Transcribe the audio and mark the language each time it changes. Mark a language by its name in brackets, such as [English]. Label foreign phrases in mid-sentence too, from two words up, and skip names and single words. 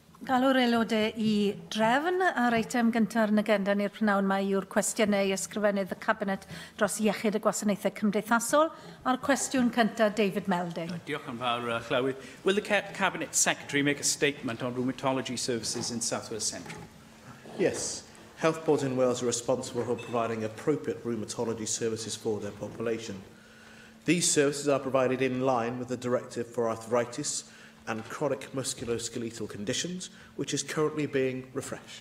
[Welsh] Galw'r aelodau i drefn ar eitem gyntaf yn agenda ni'r prynawn mae yw'r cwestiynau ysgrifennydd y Cabinet dros iechyd y gwasanaethau cymdeithasol. A'r cwestiwn cyntaf, David Melding. Diolch yn fawr, Llywydd. [English] Will the Cabinet Secretary make a statement on rheumatology services in South Wales Central? Yes. Health boards in Wales are responsible for providing appropriate rheumatology services for their population. These services are provided in line with the Directive for Arthritis and Chronic Musculoskeletal Conditions, which is currently being refreshed.